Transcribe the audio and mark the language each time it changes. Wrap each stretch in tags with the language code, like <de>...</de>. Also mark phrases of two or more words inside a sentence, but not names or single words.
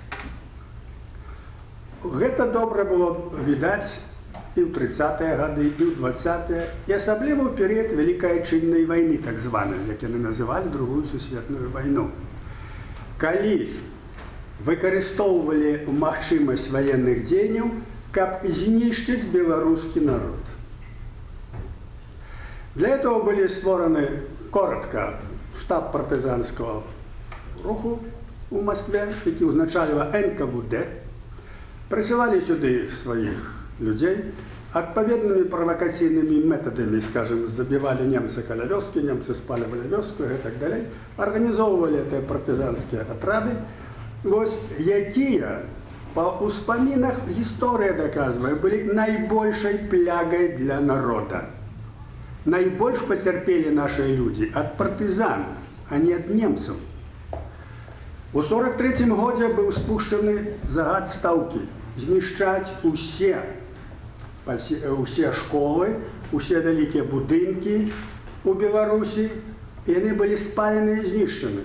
<be>Гэта добра было відаць і ў 30-е гады, і ў 20-е, і асабліва ў перыяд Вялікай Адчыннай вайны, так званай, як яны называлі Другую сусветную вайну. Калі выкарыстоўвалі магчымасць ваенных дзеянняў, каб знішчыць беларускі народ.</be> <ru>Для этого были створаны, коротко, штаб партизанского руху у Москве, які узначаліла НКВД, присылали сюды своих людей,</ru> <be>адпаведнымі правакацыйнымі</be> <ru>методамі, скажем, забивали немцы</ru> <be>каля вёскі,</be> <ru>немцы спаливали вёску и так далее, организовывали это партизанские отряды,</ru> <be>вось, якія, по успамінах гісторыя</be> <ru>доказывае, были</ru> <be>найбольшай плягай для народа. Найбольш пацярпелі нашыя людзі ад партызан, а не ад немцаў. У 43-м годзе быў спушчаны загад стаўкі знішчаць усе школы, усе вялікія будынкі у Беларусі, і яны былі спалены і знішчаны.</be>